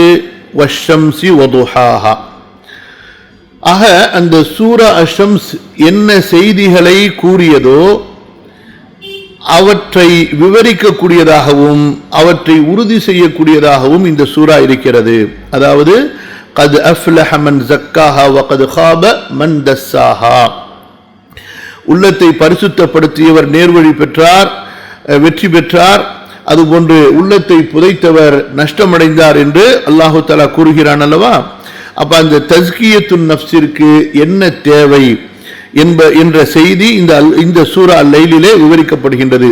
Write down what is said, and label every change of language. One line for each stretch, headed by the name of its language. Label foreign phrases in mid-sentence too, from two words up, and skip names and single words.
Arabic: والشمس وضحاها.
Tamil: ஆக அந்த சூரா அஷம்ஸ் என்ன செய்திகளை கூறியதோ அவற்றை விவரிக்கக்கூடியதாகவும் அவற்றை உறுதி செய்யக்கூடியதாகவும் இந்த சூரா இருக்கிறது.
Arabic: அதாவது قد أفلح من زكاها وقد خاب من دساها.
Tamil: உள்ளத்தை பரிசுத்தப்படுத்தியவர் நேர்வழி பெற்றார், வெற்றி பெற்றார், அதுபோன்று உள்ளத்தை புதைத்தவர் நஷ்டமடைந்தார் என்று
Arabic: الله تعالى
Tamil: கூறுகிறான் அல்லவா? அப்ப அந்த
Arabic: تزكية النفس
Tamil: என்ன தேவை என்ற செய்தி இந்த சூரா அல் லைலிலே விவரிக்கப்படுகின்றது.